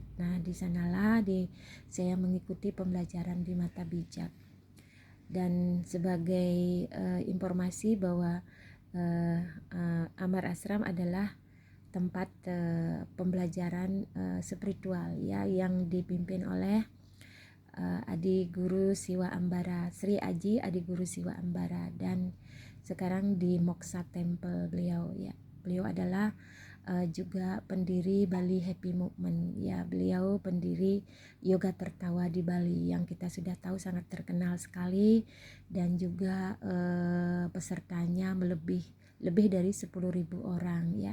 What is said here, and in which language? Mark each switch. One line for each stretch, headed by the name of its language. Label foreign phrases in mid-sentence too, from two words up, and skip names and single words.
Indonesian: Nah, di sanalah saya mengikuti pembelajaran di Mata Bijak. Dan sebagai informasi bahwa Amar Ashram adalah tempat pembelajaran spiritual ya, yang dipimpin oleh Adi Guru Siwa Ambara, Sri Aji Adi Guru Siwa Ambara, dan sekarang di Moksa Temple beliau ya. Beliau adalah juga pendiri Bali Happy Movement ya. Beliau pendiri Yoga Tertawa di Bali yang kita sudah tahu sangat terkenal sekali, dan juga pesertanya lebih dari 10.000 orang ya.